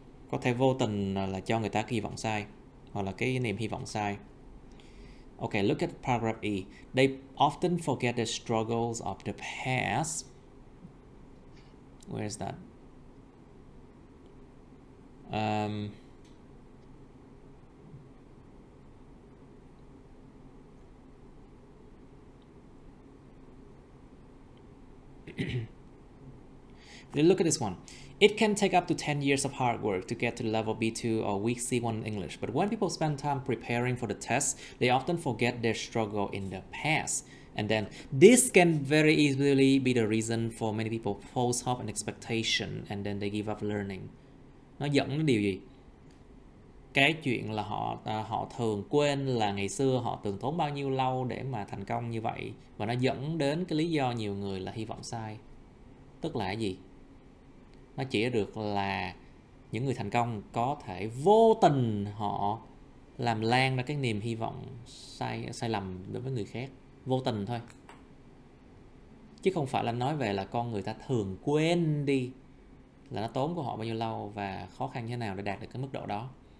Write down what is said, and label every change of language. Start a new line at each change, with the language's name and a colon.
Vietnamese: Có thể vô tình là cho người ta kỳ vọng sai, hoặc là cái niềm hy vọng sai.
English: Okay, look at paragraph E. They often forget the struggles of the past. Where is that? Look at this one. It can take up to 10 years of hard work to get to level B2 or weak C1 in English, but when people spend time preparing for the test, they often forget their struggle in the past. And then this can very easily be the reason for many people false hope and expectation, and then they give up learning.
Vietnamese: Nó dẫn đến điều gì? Cái chuyện là họ thường quên là ngày xưa họ từng tốn bao nhiêu lâu để mà thành công như vậy, và nó dẫn đến cái lý do nhiều người là hy vọng sai. Tức là cái gì? Nó chỉ được là những người thành công có thể vô tình họ làm lan ra cái niềm hy vọng sai lầm đối với người khác, vô tình thôi, chứ không phải là nói về là con người ta thường quên đi là nó tốn của họ bao nhiêu lâu và khó khăn như thế nào để đạt được cái mức độ đó.